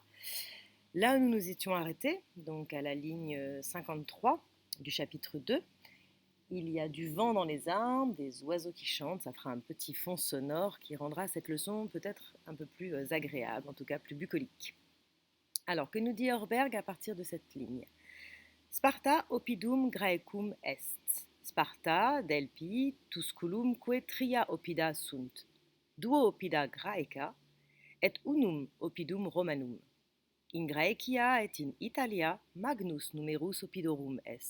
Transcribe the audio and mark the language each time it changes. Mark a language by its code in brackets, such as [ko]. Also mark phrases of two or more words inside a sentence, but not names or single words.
[fr] Là où nous nous étions arrêtés, donc à la ligne 53 du chapitre 2, il y a du vent dans les arbres, des oiseaux qui chantent, ça fera un petit fond sonore qui rendra cette leçon peut-être un peu plus agréable, en tout cas plus bucolique. Alors, que nous dit Horberg à partir de cette ligne? [la] Sparta oppidum Graecum est. Sparta, Delpi, Tusculumque tria oppida sunt. Duo oppida Graeca, et unum oppidum Romanum. In Graecia et in Italia magnus numerus oppidorum est.